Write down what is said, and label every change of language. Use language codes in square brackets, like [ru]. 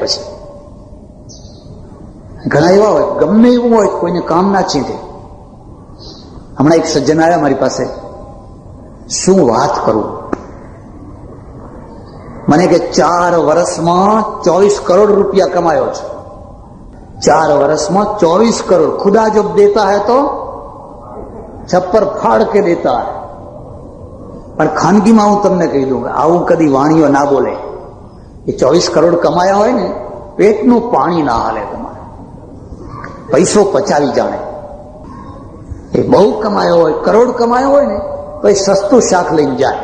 [gu] પછી ઘણા એવા હોય, ગમે એવું હોય કોઈને કામ ના ચીંધે. હમણાં એક સજ્જન આવ્યા મારી પાસે, શું વાત કરું, મને કે 4 વર્ષમાં 24 કરોડ રૂપિયા કમાયો છે. 4 વર્ષમાં 24 કરોડ. [hi] खुदा जब देता है तो छप्पर फाड़ के देता है. [gu] પણ ખાનગીમાં હું તમને કહી દઉં, આવું કદી વાણીઓ ના બોલે. એ 24 કરોડ કમાયા હોય ને, પેટનું પાણી ના હાલે તમારે, પૈસો પચાવી જાણે. એ બહુ કમાયો હોય, કરોડ કમાયો હોય ને, તો એ સસ્તું શાક લઈને જાય.